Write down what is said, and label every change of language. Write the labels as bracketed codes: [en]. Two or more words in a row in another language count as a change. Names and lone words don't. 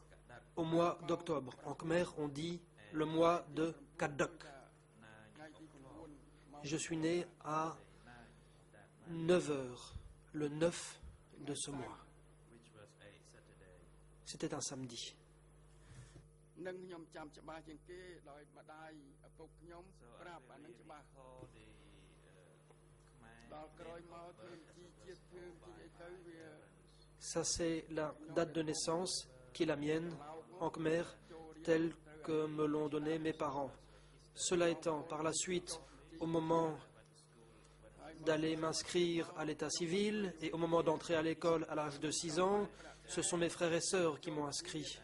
[fr] au mois d'octobre. En Khmer, on dit le mois de Kadok. Je suis né à 9 heures, le 9 de ce mois. C'était un samedi. [km] នឹងខ្ញុំចាំច្បាស់ជាងគេដោយម្ដាយឪពុកខ្ញុំប្រាប់អានឹងច្បាស់ដល់ក្រោយមកធ្វើជីជាតិធ្វើជីអីទៅវា [fr] Ça, c'est la date de naissance qui est la mienne en Khmer, telle que me l'ont donnée mes parents. Cela étant, par la suite, au moment d'aller m'inscrire à l'état civil et au moment d'entrer à l'école à l'âge de 6 ans, ce sont mes frères et sœurs qui m'ont inscrit.